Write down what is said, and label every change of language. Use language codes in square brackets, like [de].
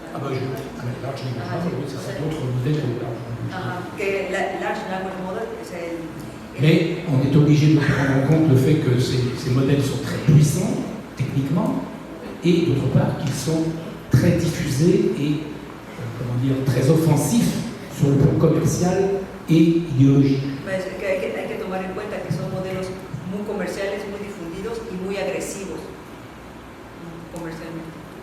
[fr] Ah bah, large language model, oui, ça c'est d'autres modèles que les large language models. [es] Que large language model es el... [fr] Mais on est obligé de prendre en compte le fait que ces modèles sont très puissants, techniquement, et d'autre part qu'ils sont très diffusés et très offensifs sur le plan commercial et idéologique. [es] Hay que tomar en cuenta que son modelos muy comerciales, muy difundidos y muy agresivos comercialmente.